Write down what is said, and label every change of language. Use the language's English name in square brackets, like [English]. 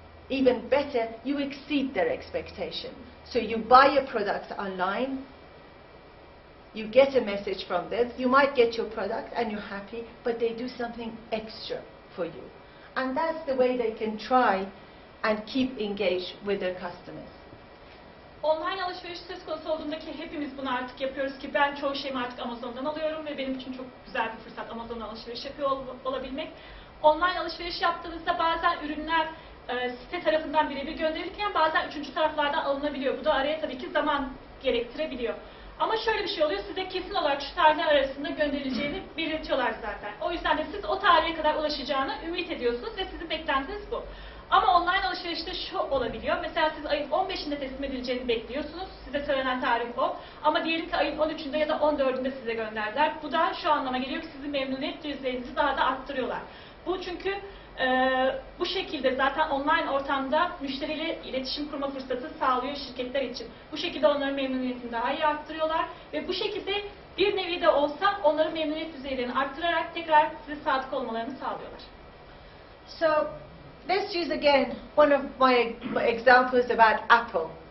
[English] even better, you exceed their expectation. So you buy a product online, you get a message from them, you might get your product and you're happy, but they do something extra for you. And that's the way they can try and keep engaged with their customers. [Turkish] Online alışveriş söz konusu olduğunda ki hepimiz bunu artık yapıyoruz ki ben çoğu şeyimi artık Amazon'dan alıyorum ve benim için çok güzel bir fırsat Amazon'dan alışveriş yapıyor olabilmek. Online alışveriş yaptığınızda bazen ürünler site tarafından birebir gönderilirken bazen üçüncü taraflardan alınabiliyor. Bu da araya tabii ki zaman gerektirebiliyor. Ama şöyle bir şey oluyor, size kesin olarak şu tarihler arasında gönderileceğini belirtiyorlar zaten. O yüzden de siz o tarihe kadar ulaşacağını ümit ediyorsunuz ve sizin beklentiniz bu. Ama online alışverişte şu olabiliyor, mesela siz ayın 15'inde teslim edileceğini bekliyorsunuz, size söylenen tarih o. Ama diyelim ki ayın 13'ünde ya da 14'ünde size gönderdiler. Bu da şu anlama geliyor ki sizin memnuniyet düzeyinizi daha da arttırıyorlar. Bu çünkü bu şekilde zaten online ortamda müşteriyle iletişim kurma fırsatı sağlıyor şirketler için. Bu şekilde onların memnuniyetini daha iyi arttırıyorlar ve bu şekilde bir nevi de olsa onların memnuniyet düzeylerini arttırarak tekrar size sadık olmalarını sağlıyorlar. [English] So let's use again one of my examples about Apple.